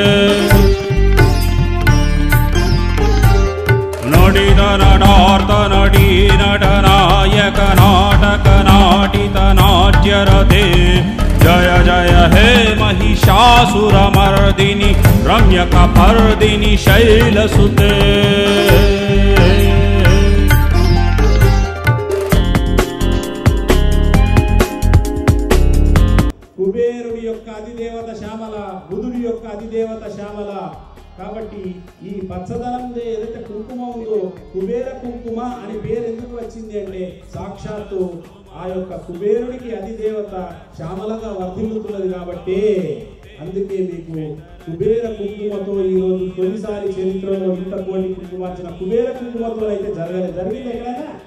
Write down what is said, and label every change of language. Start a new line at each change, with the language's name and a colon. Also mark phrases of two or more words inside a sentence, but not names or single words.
Sanskrit: नडी नटनायक नाटक नाटित नाट्यरते जय जय हे महिषासुरमर्दिनि रम्यकपर्दिनि शैलसुते
Telugu: కుబేరుడి యొక్క అధిదేవత శ్యామల, బుధుడి యొక్క అధిదేవత శ్యామల. కాబట్టి ఈ పచ్చదనం ఏదైతే కుంకుమ ఉందో కుబేర కుంకుమ అని పేరు ఎందుకు వచ్చింది అంటే సాక్షాత్తు ఆ యొక్క కుబేరుడికి అధిదేవత శ్యామలంగా వర్ధిల్లుతున్నది కాబట్టి అందుకే మీకు కుబేర కుంకుమతో ఈ రోజు తొలిసారి చరిత్రలో ఇంత కోటి కుంకుమార్చిన కుబేర కుంకుమతో అయితే జరిగింది ఎక్కడైనా?